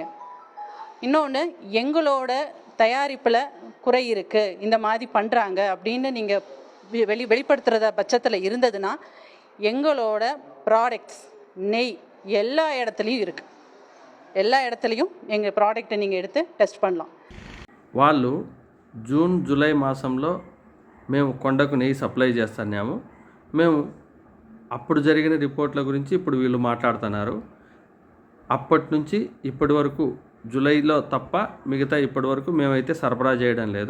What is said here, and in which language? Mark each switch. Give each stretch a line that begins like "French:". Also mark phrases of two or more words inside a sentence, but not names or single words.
Tamil: இன்னொன்று, எங்களோட தயாரிப்பில் குறை இருக்குது, இந்த மாதிரி பண்ணுறாங்க அப்படின்னு நீங்கள் வெளிப்படுத்துகிறத பட்சத்தில் இருந்ததுன்னா எங்களோட ப்ராடக்ட்ஸ் நெய் எல்லா இடத்துலையும் இருக்குது. எல்லா இடத்துலையும் எங்கள் ப்ராடக்ட்டை நீங்கள் எடுத்து டெஸ்ட் பண்ணலாம்.
Telugu: వాళ్ళు జూన్ జూలై మాసంలో మేము కొండకు నెయ్యి సప్లై చేస్తున్నాము. మేము అప్పుడు జరిగిన రిపోర్ట్ల గురించి ఇప్పుడు వీళ్ళు మాట్లాడుతున్నారు. అప్పటి నుంచి ఇప్పటి వరకు జూలైలో తప్ప మిగతా ఇప్పటి వరకు మేమైతే సరఫరా చేయడం లేదు.